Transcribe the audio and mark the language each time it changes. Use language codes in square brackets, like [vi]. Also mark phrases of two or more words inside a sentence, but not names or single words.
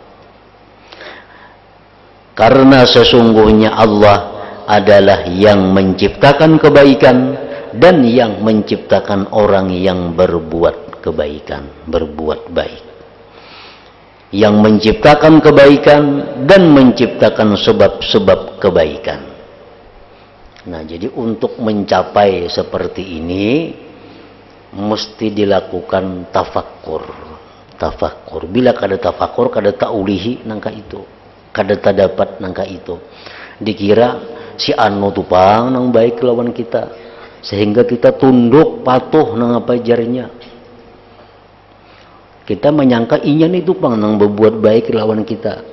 [id] Karena sesungguhnya Allah adalah yang menciptakan kebaikan dan yang menciptakan orang yang berbuat kebaikan, berbuat baik. Yang menciptakan kebaikan dan menciptakan sebab-sebab kebaikan. Nah, jadi untuk mencapai seperti ini mesti dilakukan tafakkur. Tafakkur. [bjn] Bila kada tafakkur, kada ta'ulihi nangka itu. Kada dapat nangka itu. Dikira si anu tupang nang baik lawan kita, sehingga kita tunduk patuh nang apa jarinya. Kita menyangka inyan itu pang nang berbuat baik lawan kita.